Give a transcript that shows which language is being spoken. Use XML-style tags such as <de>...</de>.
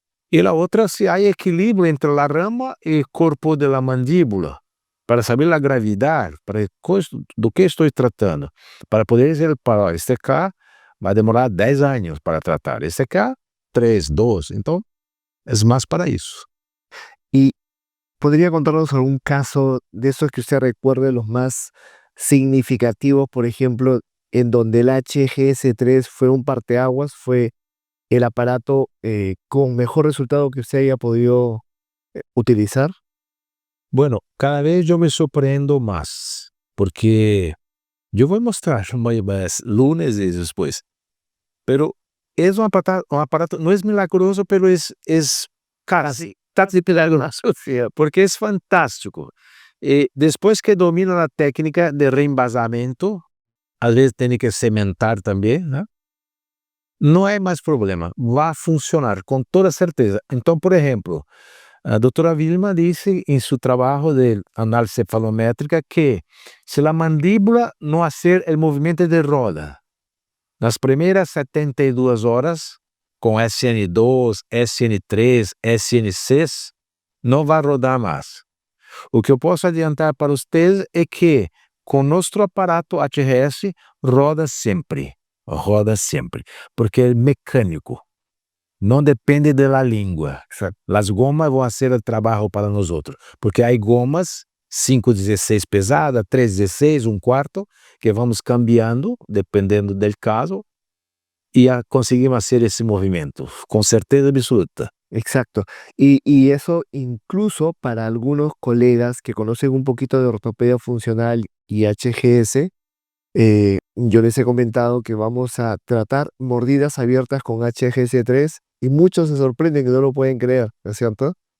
<pt>E a outra, se há equilíbrio entre a rama e o corpo da mandíbula, para saber a gravidade, do que estou tratando, para poder dizer, para este cá vai demorar 10 anos para tratar, este cá 3, 2, então é mais para isso.</pt> <es>Y ¿Podría contarnos algún caso de esos que usted recuerde, los más significativos, por ejemplo, en donde el HGS-3 fue un parteaguas, fue el aparato con mejor resultado que usted haya podido utilizar? Bueno, cada vez yo me sorprendo más, porque yo voy a mostrar más lunes y después, pero es un aparato, no es milagroso, pero es casi milagroso, porque es fantástico. Después que domina la técnica de reembasamiento, a veces tiene que cementar también, ¿no? No hay más problema, va a funcionar con toda certeza. Entonces, por ejemplo,</es> <pt>a doutora Vilma dice em seu trabalho de análise cefalométrica que se a mandíbula não fazer o movimento de roda nas primeiras 72 horas, com SN2, SN3, SN6, não vai rodar mais. O que eu posso adiantar para vocês é que com nosso aparato HRS roda sempre, porque é mecânico. Não depende da língua. As gomas vão fazer o trabalho para nós outros, porque há gomas 5,16 pesada, 3,16, um quarto, que vamos cambiando, dependendo do caso, e conseguimos fazer esse movimento, com certeza absoluta.</pt> <es>Exacto. Y eso incluso para algunos colegas que conocen un poquito de ortopedia funcional y HGS, yo les he comentado que vamos a tratar mordidas abiertas con HGS-3 y muchos se sorprenden que no lo pueden creer, ¿no es cierto?</es>